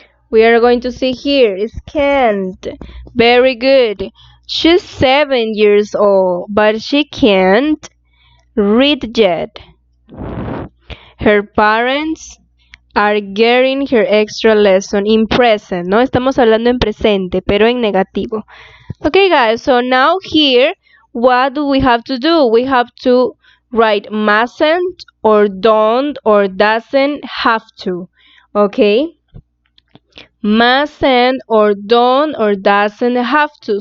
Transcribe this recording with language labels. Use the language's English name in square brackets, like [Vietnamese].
[English] We are going to see here is can't. Very good. She's 7 years old, but she can't read yet. Her parents are getting her extra lesson in present, [Spanish] ¿no? Estamos hablando en presente, pero en negativo. [English] Okay, guys, so now here, what do we have to do? We have to write mustn't or don't or doesn't have to. Okay? Mustn't or don't or doesn't have to.